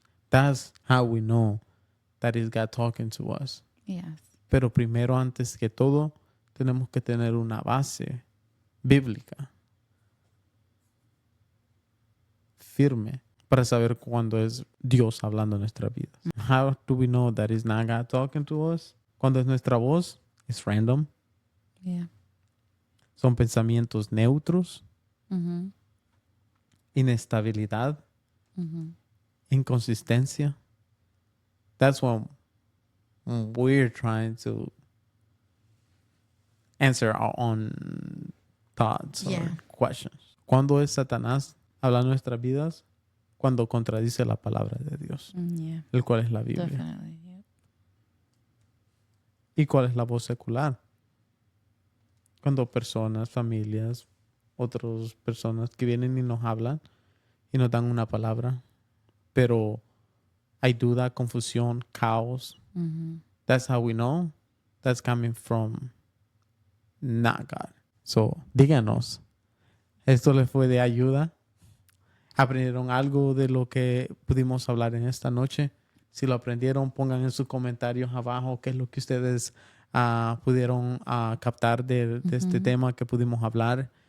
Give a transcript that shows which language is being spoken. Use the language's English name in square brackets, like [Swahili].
[English] That's how we know that is God talking to us. Yes. [Spanish] Pero primero, antes que todo, tenemos que tener una base bíblica firme para saber cuándo es Dios hablando en nuestra vida. [English] How do we know that is not God talking to us? [Spanish] Cuando es nuestra voz, es random. [English] Yeah. [Spanish] Son pensamientos neutros, inestabilidad, inconsistencia. [English] That's when we're trying to answer our own thoughts or questions. [Spanish] ¿Cuándo es Satanás hablando en nuestras vidas? Cuando contradice la palabra de Dios, [English] Yeah. [Spanish] el cual es la Biblia. [English] Definitely. Yep. [Spanish] ¿Y cuál es la voz secular? Cuando personas, familias, otras personas que vienen y nos hablan y nos dan una palabra, pero hay duda, confusión, caos. [English] That's how we know that's coming from not God. [Spanish] So, díganos, ¿esto les fue de ayuda? ¿Aprendieron algo de lo que pudimos hablar en esta noche? Si lo aprendieron, pongan en sus comentarios abajo qué es lo que ustedes pudieron captar de este tema que pudimos hablar.